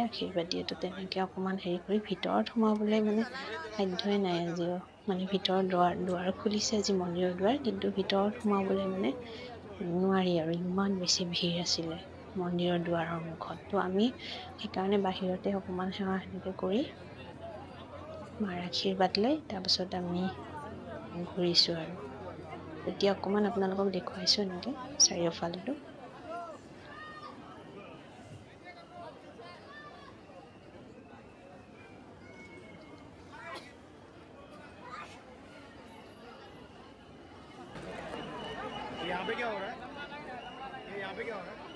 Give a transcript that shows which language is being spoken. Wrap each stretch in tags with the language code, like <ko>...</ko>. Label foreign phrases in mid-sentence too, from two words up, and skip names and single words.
<as>আশীৰ্বাদ দিয়ে তো তেনেকৈ অকণমান হেৰি কৰি ভিতৰত সোমাবলৈ সাধ্যই নাই আজিও ভিতৰৰ দুৱাৰ খুলিছে আজি মন্দিৰৰ দুৱাৰ কিন্তু ভিতৰত সোমাবলৈ নোৱাৰি আৰু ইমান বেছি ভিৰ আছিলে মন্দিৰৰ দুৱাৰৰ মুখত তো আমি সেইকাৰণে বাহিৰতে অকণমান সেৱা সেনেকৈ কৰি মাৰ আশীৰ্বাদ লৈ তাৰপিছত আমি ঘূৰিছোঁ আৰু এতিয়া অকণমান আপোনালোকক দেখুৱাইছোঁ এনেকৈ চাৰিওফালটো</as> <hi>यहाँ पे क्या हो रहा है यहाँ पे क्या हो रहा है</hi>